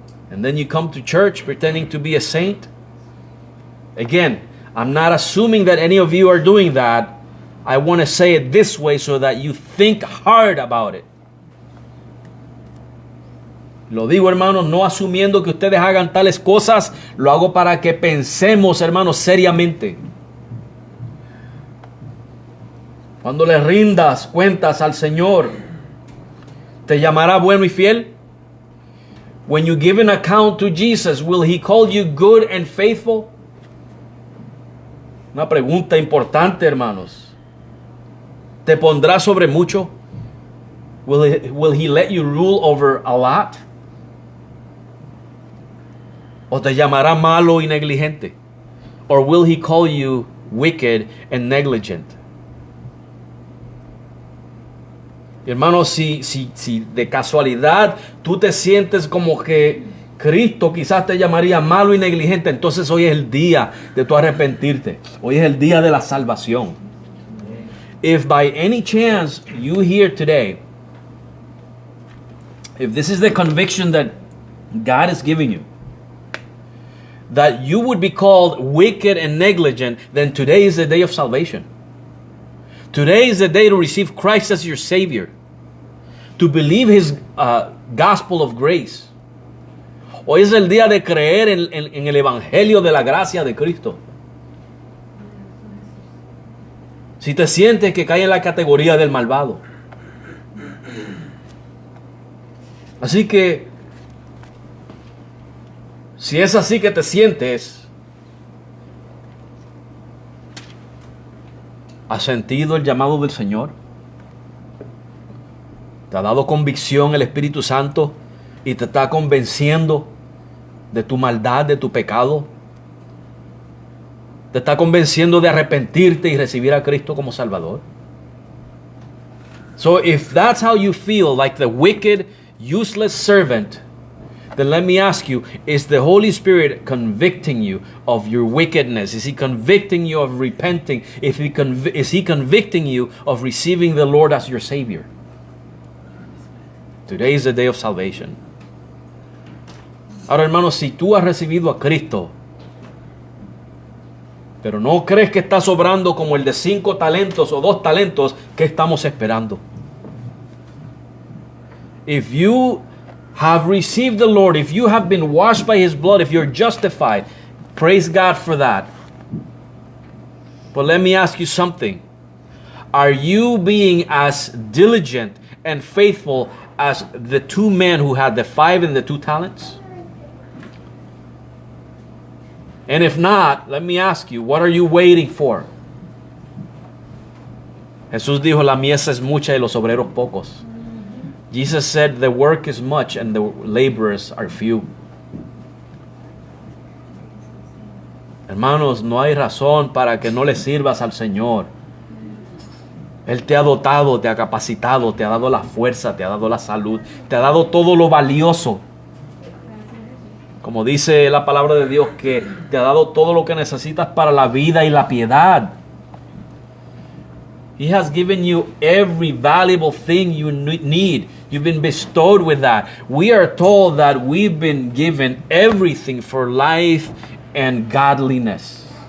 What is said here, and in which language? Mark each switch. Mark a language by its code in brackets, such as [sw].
[en] And then you come to church pretending to be a saint? Again, I'm not assuming that any of you are doing that. I want to say it this way so that you think hard about it. [es] Lo digo, hermanos, no asumiendo que ustedes hagan tales cosas. Lo hago para que pensemos, hermanos, seriamente. Cuando le rindas cuentas al Señor, ¿te llamará bueno y fiel? [en] When you give an account to Jesus, will He call you good and faithful? [es] Una pregunta importante, hermanos. ¿Te pondrá sobre mucho? [en] Will He let you rule over a lot? [es] ¿O te llamará malo y negligente? [en] Or will He call you wicked and negligent? [es] Hermanos, si de casualidad tú te sientes como que Cristo quizás te llamaría malo y negligente, entonces hoy es el día de tu arrepentirte. Hoy es el día de la salvación. [en] If by any chance you hear today, if this is the conviction that God is giving you, that you would be called wicked and negligent, then today is the day of salvation. Today is the day to receive Christ as your Savior, to believe His gospel of grace. [es] Hoy es el día de creer en el Evangelio de la gracia de Cristo. Si te sientes que cae en la categoría del malvado. Así que, si es así que te sientes, ¿has sentido el llamado del Señor? ¿Te ha dado convicción el Espíritu Santo y te está convenciendo de tu maldad, de tu pecado? ¿Te está convenciendo de arrepentirte y recibir a Cristo como Salvador? [en] So if that's how you feel, like the wicked, useless servant, then let me ask you, is the Holy Spirit convicting you of your wickedness? Is He convicting you of repenting? Is He convicting you of receiving the Lord as your Savior? Today is the day of salvation. [es] Ahora, hermanos, si tú has recibido a Cristo, Pero no crees que está sobrando como el de 5 talentos o 2 talentos. ¿Qué estamos esperando? [en] If you have received the Lord, if you have been washed by His blood, if you're justified, praise God for that. But let me ask you something. Are you being as diligent and faithful as the 2 men who had the 5 and the 2 talents? And if not, let me ask you, what are you waiting for? [es] Jesús dijo, la mies es mucha y los obreros pocos. [en] Jesus said, the work is much and the laborers are few. [es] Hermanos, no hay razón para que no le sirvas al Señor. Él te ha dotado, te ha capacitado, te ha dado la fuerza, te ha dado la salud, te ha dado todo lo valioso. Como dice la palabra de Dios, que te ha dado todo lo que necesitas para la vida y la piedad. [en] He has given you every valuable thing you need. You've been bestowed with that. We are told that we've been given everything for life and godliness.